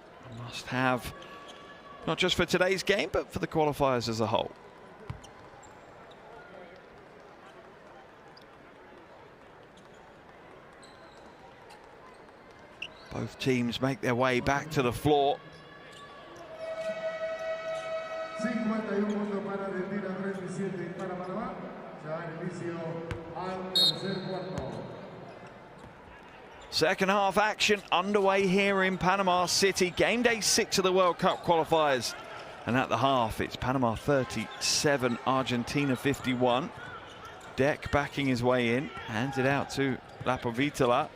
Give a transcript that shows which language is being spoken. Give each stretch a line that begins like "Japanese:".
English: A must have, not just for today's game, but for the qualifiers as a whole. Both teams make their way back to the floor.
Spanish: 51 puntos para Argentina, 37 para Panamá. Ya inicio al tercer cuarto.
English: Second half action underway here in Panama City. Game day 6 of the World Cup qualifiers. And at the half, it's Panama 37, Argentina 51. Deck backing his way in, hands it out to Lapovitola.